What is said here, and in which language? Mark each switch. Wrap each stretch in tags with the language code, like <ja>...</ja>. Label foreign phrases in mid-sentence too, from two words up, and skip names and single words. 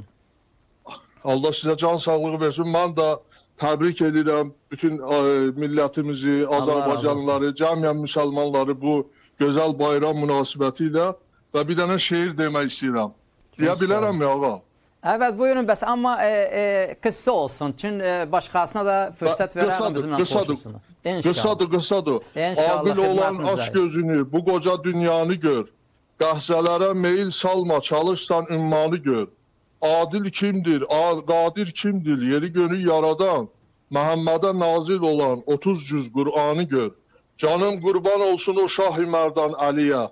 <tr>Allah size can sağlığı versin. Ben de tebrik ederim bütün milletimizi, Azerbaycanlıları, camiyen Müslümanları bu güzel bayram münasebetiyle ve bir tane şiir demek istiyorum. Diyebilirim ya ağa. Evet buyurun bəs amma kısa olsun. Çünkü başkasına da fırsat verelim bizimle konuşsun. İnşallah. Kısadır. İnşallah,</tr> <az>Adil olan xidmətinizdəyik. aç gözünü, bu koca dünyanı gör. Qəhzələrə meyil salma, çalışsan ümmanı gör. Adil kimdir, qadir kimdir, yeri gönül yaradan. Məhəmmədə nazil olan 30 cüz Qur'anı gör. Canım qurban olsun o Şah-ı Mərdan Əliyə.</az>